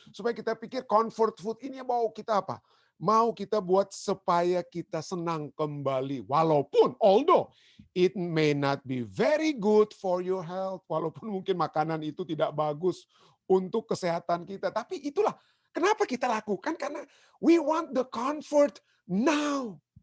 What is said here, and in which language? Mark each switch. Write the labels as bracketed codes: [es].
[id] Supaya kita pikir comfort food ini mau kita apa? Mau kita buat supaya kita senang kembali. Walaupun, [en] although it may not be very good for your health. [id] Walaupun mungkin makanan itu tidak bagus untuk kesehatan kita. Tapi itulah kenapa kita lakukan. Karena [en] we want the comfort now.